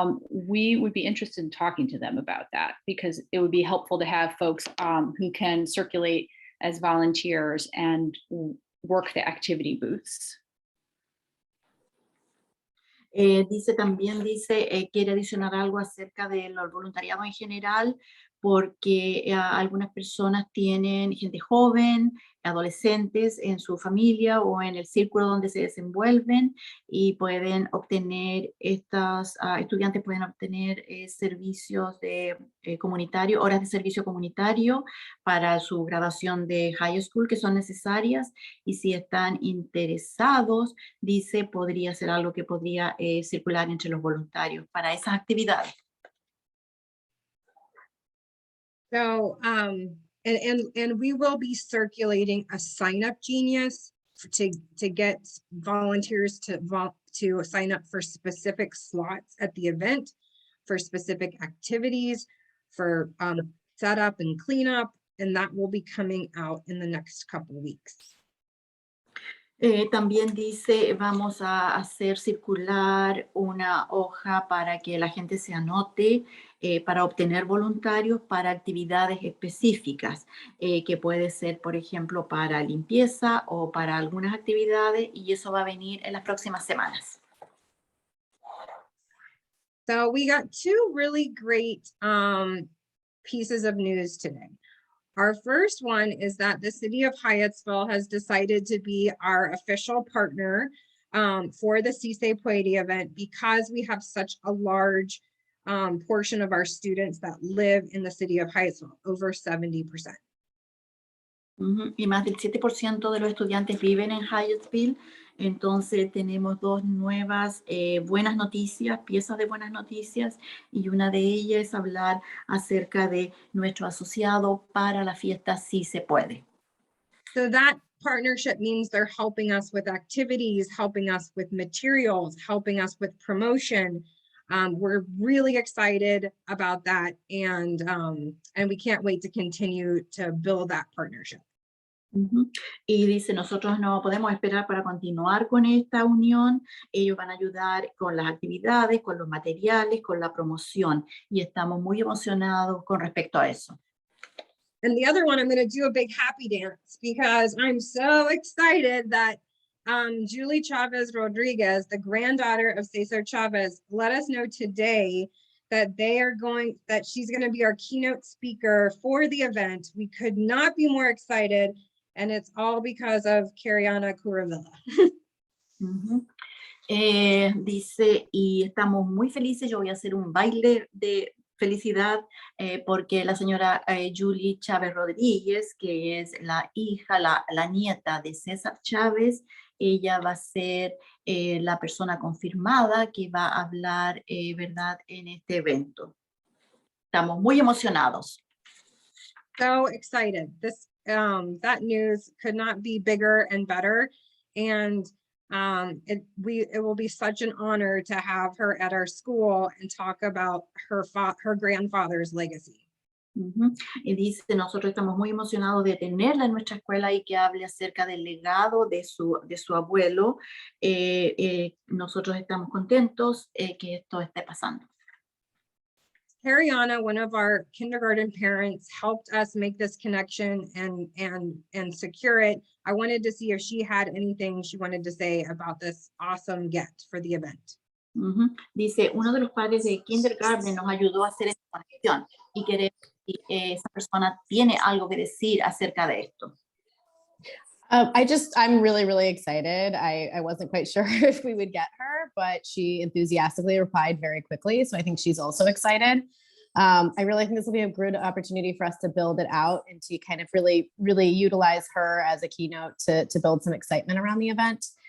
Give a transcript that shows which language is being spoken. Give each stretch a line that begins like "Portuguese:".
English: we would be interested in talking to them about that because it would be helpful to have folks who can circulate as volunteers and work the activity booths.
Spanish: También dice, quiere adicionar algo acerca del voluntariado en general, porque algunas personas tienen gente joven, adolescentes en su familia o en el círculo donde se desenvuelven y pueden obtener, estudiantes pueden obtener servicios de comunitario, horas de servicio comunitario para su graduación de
English: high school
Spanish: que son necesarias y si están interesados, dice, podría ser algo que podría circular entre los voluntarios para esas actividades.
English: So, and we will be circulating a sign up genius to get volunteers to sign up for specific slots at the event, for specific activities, for setup and cleanup, and that will be coming out in the next couple of weeks.
Spanish: También dice, vamos a hacer circular una hoja para que la gente se anote para obtener voluntarios para actividades específicas, que puede ser, por ejemplo, para limpieza o para algunas actividades, y eso va a venir en las próximas semanas.
English: So we got two really great pieces of news today. Our first one is that the city of Hyattsville has decided to be our official partner for the CISE Poeti event because we have such a large portion of our students that live in the city of Hyattsville, over 70%.
Spanish: Y más del 7% de los estudiantes viven en Hyattsville, entonces tenemos dos nuevas buenas noticias, piezas de buenas noticias, y una de ellas es hablar acerca de nuestro asociado para la fiesta Si Se Puede.
English: So that partnership means they're helping us with activities, helping us with materials, helping us with promotion. We're really excited about that, and we can't wait to continue to build that partnership.
Spanish: Y dice, nosotros no podemos esperar para continuar con esta unión. Ellos van a ayudar con las actividades, con los materiales, con la promoción, y estamos muy emocionados con respecto a eso.
English: And the other one, I'm going to do a big happy dance because I'm so excited that Julie Chavez Rodriguez, the granddaughter of Cesar Chavez, let us know today that she's going to be our keynote speaker for the event. We could not be more excited, and it's all because of Cariana Curavilla.
Spanish: Dice, y estamos muy felices, yo voy a hacer un baile de felicidad porque la señora Julie Chávez Rodríguez, que es la hija, la nieta de César Chávez, ella va a ser la persona confirmada que va a hablar, ¿verdad?, en este evento. Estamos muy emocionados.
English: So excited. That news could not be bigger and better. And it will be such an honor to have her at our school and talk about her grandfather's legacy.
Spanish: Y dice, nosotros estamos muy emocionados de tenerla en nuestra escuela y que hable acerca del legado de su abuelo. Nosotros estamos contentos que esto esté pasando.
English: Ariana, one of our kindergarten parents, helped us make this connection and secure it. I wanted to see if she had anything she wanted to say about this awesome gift for the event.
Spanish: Dice, uno de los padres de kindergarten nos ayudó a hacer esta conexión y queremos si esa persona tiene algo que decir acerca de esto.
English: I'm really, really excited. I wasn't quite sure if we would get her, but she enthusiastically replied very quickly. So I think she's also excited. I really think this will be a good opportunity for us to build it out and to kind of really utilize her as a keynote to build some excitement around the event.